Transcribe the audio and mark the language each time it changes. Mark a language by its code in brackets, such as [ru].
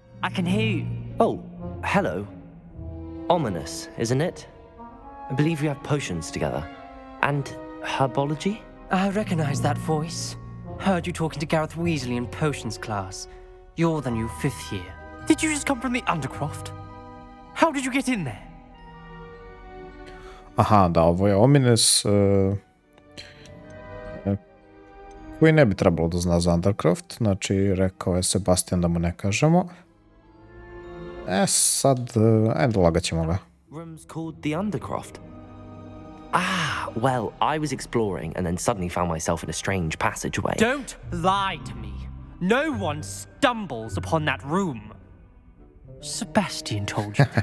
[en] I can hear you. Oh, hello. Ominous, isn't it? I believe we have potions together. And herbology? I recognize that voice. Heard you talking to Gareth Weasley in potions class. You're the new 5th year. Did you just come from the Undercroft? How did you get in there? [sr] Aha, da, ovo je Omines koji ne bi trebalo da zna za Undercroft, znači rekao je Sebastian da mu ne kažemo. Sad, ajde lagat ćemo ga. [en] Room's called the Undercroft. Ah, well, I was exploring and then suddenly found myself in a strange passageway. Don't lie to me. No one stumbles upon that room. Sebastian told you.